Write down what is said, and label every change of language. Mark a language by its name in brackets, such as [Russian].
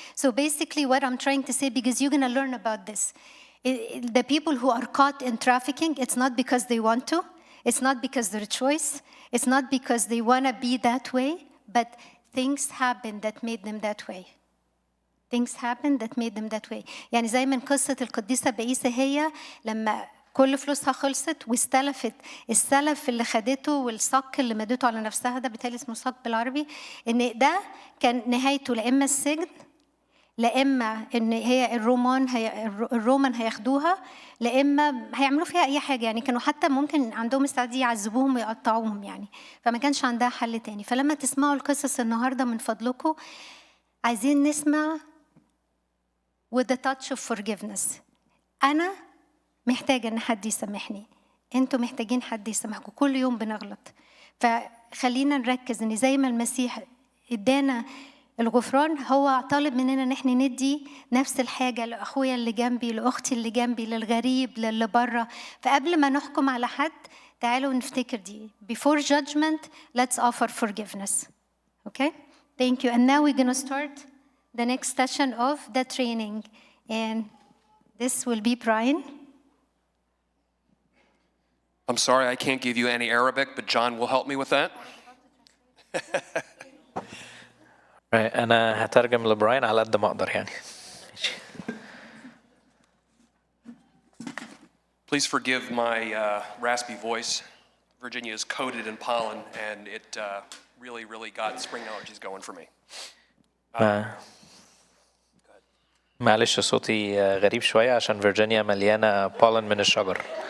[English] So basically what I'm trying to say, because you're going to learn about this, the people who are caught in trafficking, it's not because they want to, it's not because their choice, it's not because they want to be that way, but things happen that made them that way. Things happened that made them that way. [Arabic] يعني زي من قصة القديسة بائسة هي لما كل فلوسها خلصت واستلفت السلف اللي خدته والصك اللي مدته على نفسها، ده بالتالي اسمه صك بالعربي، ان ده كان نهايته لا اما السجن لا اما ان هي الرومان هياخدوها لا اما هيعملوا فيها اي حاجه. يعني كانوا حتى ممكن عندهم استعداد يعذبوهم ويقطعوهم يعني، فما كانش عندها حل تاني. فلما تسمعوا القصص النهارده من فضلكم عايزين نسمع [English] with the touch of forgiveness. [Arabic] انا محتاجة إن حد يسامحني، أنتوا محتاجين حد يسامحكم، كل يوم بنغلط. فخلينا نركز إن زي ما المسيح إدانا الغفران، هو طالب مننا إن إحنا ندي نفس الحاجة لأخويا اللي جنبي، لأختي اللي جنبي، للغريب، للي بره. فقبل ما نحكم على حد تعالوا نفتكر دي. [English] Before judgment, let's offer forgiveness. Okay? Thank you. And now we're going to start the next session of the training. And this will be Brian. I'm sorry I can't give you any Arabic, but John will help me with that. [Arabic] أنا هترجم لبراين على قد ما أقدر يعني. [English] Please forgive my raspy voice. Virginia is coated in pollen, and it really got spring allergies going for me. [Arabic] معلش صوتي غريب شوية عشان فيرجينيا مليانة بولن من الشجر.